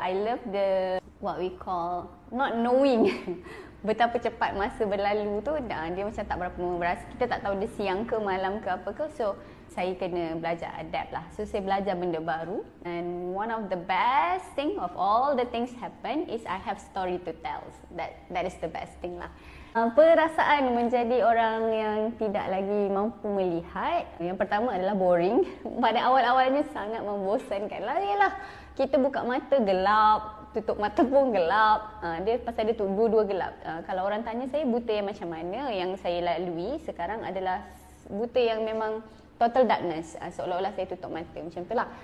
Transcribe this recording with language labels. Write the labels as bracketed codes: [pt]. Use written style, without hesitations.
[en] I love the what we call not knowing. [ms] Betapa cepat masa berlalu tu, dia macam tak berapa berasa. Kita tak tahu dia siang ke malam ke apa ke. So saya kena belajar adapt lah. So saya belajar benda baru. [en] And one of the best thing of all the things happen is I have story to tell. That is the best thing lah. [ms] Perasaan menjadi orang yang tidak lagi mampu melihat, yang pertama adalah boring. Pada awal-awalnya sangat membosankan lah. Yalah, kita buka mata gelap, tutup mata pun gelap. Dia pasal dia tu dua-dua gelap. Kalau orang tanya saya buta yang macam mana, yang saya lalui sekarang adalah buta yang memang total darkness, seolah-olah saya tutup mata, macam tu lah.